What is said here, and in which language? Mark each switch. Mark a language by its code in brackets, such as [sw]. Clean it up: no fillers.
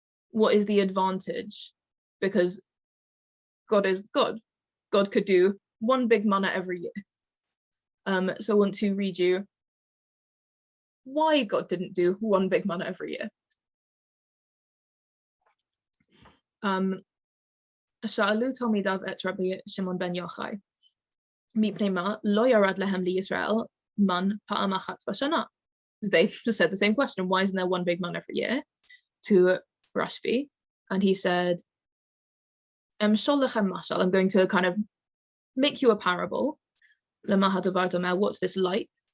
[en] What is the advantage? Because God is God. God could do one big manna every year. So I want to read you why God didn't do one big manna every year. [he] שאלו תלמידיו את רבי שמעון בן יוחאי, מפני מה לא ירד להם לישראל מן פעם אחת בשנה? [en] They said the same question, why isn't there one big man every year? To Rashbi, and he said, I'm going to kind of make you a parable. What's this like?